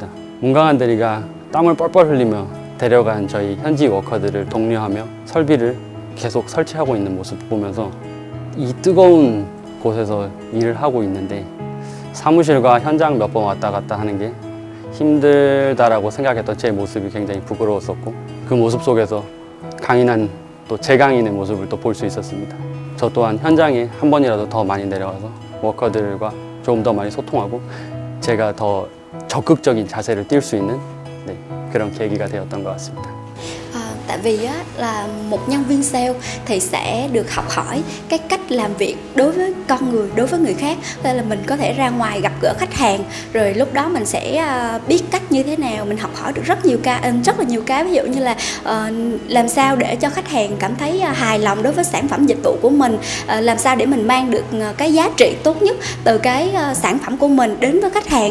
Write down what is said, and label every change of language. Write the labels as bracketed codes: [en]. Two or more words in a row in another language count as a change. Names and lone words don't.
[ko] 문강한 대리가 땀을 뻘뻘 흘리며 데려간 저희 현지 워커들을 독려하며 설비를 계속 설치하고 있는 모습 보면서 이 뜨거운 곳에서 일을 하고 있는데 사무실과 현장 몇 번 왔다 갔다 하는 게 힘들다라고 생각했던 제 모습이 굉장히 부끄러웠었고, 그 모습 속에서 강인한 또 제강인의 모습을 또 볼 수 있었습니다. 저 또한 현장에 한 번이라도 더 많이 내려가서 워커들과 조금 더 많이 소통하고 제가 더 적극적인 자세를 띌 수 있는 그런 계기가 되었던 것 같습니다. [vi] Tại vì á, là một nhân viên sale thì sẽ được học hỏi cái cách làm việc đối với con người, đối với người khác. Nên là mình có thể ra ngoài gặp gỡ khách hàng, rồi lúc đó mình sẽ biết cách như thế nào. Mình học hỏi được rất là nhiều cái, ví dụ như là làm sao để cho khách hàng cảm thấy hài lòng đối với sản phẩm dịch vụ của mình, làm sao để mình mang được cái giá trị tốt nhất từ cái sản phẩm của mình đến với khách hàng.